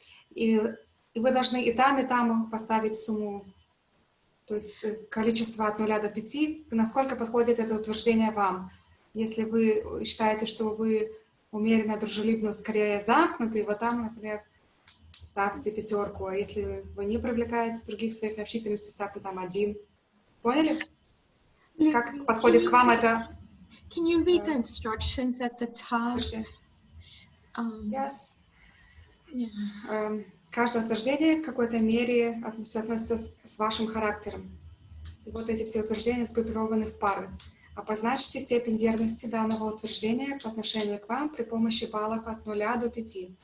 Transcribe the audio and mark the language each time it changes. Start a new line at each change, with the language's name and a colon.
Russian: И вы должны и там поставить сумму, то есть количество от 0 до 5, насколько подходит это утверждение вам. Если вы считаете, что вы умеренно дружелюбно, скорее замкнутый, вот там, например, ставьте 5, а если вы не привлекаете других своих общительностей, ставьте там 1. Поняли? Как подходит к вам это?
English: Can you read the instructions at the top? Yes. Yeah.
Russian: Каждое утверждение в какой-то мере соотносится с вашим характером. И вот эти все утверждения сгруппированы в пары. Обозначьте степень верности данного утверждения по отношению к вам при помощи баллов от 0 до 5.